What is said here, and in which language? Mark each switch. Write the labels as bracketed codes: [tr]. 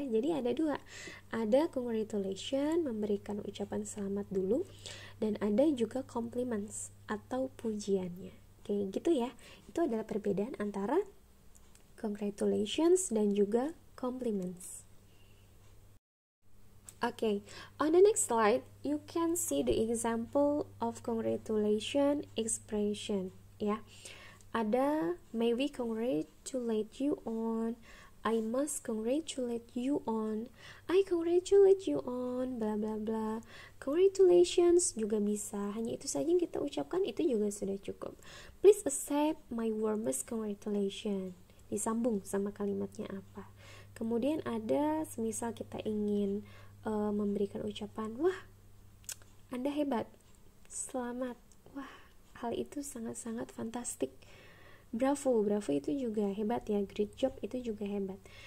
[id] Jadi ada dua, ada congratulations, memberikan ucapan selamat dulu, dan ada juga compliments atau pujiannya. Kayak gitu ya. Itu adalah perbedaan antara congratulations dan juga compliments. [en] Okay, on the next slide, you can see the example of congratulation expression. [id] Ya, ada [en] may we congratulate you on, I must congratulate you on, I congratulate you on, bla bla bla. [id] Congratulations juga bisa, hanya itu saja yang kita ucapkan, itu juga sudah cukup. [en] Please accept my warmest congratulations. [id] Disambung sama kalimatnya apa. Kemudian ada, semisal kita ingin memberikan ucapan, wah, Anda hebat, selamat, wah, hal itu sangat-sangat fantastik, bravo itu juga hebat ya, great job itu juga hebat.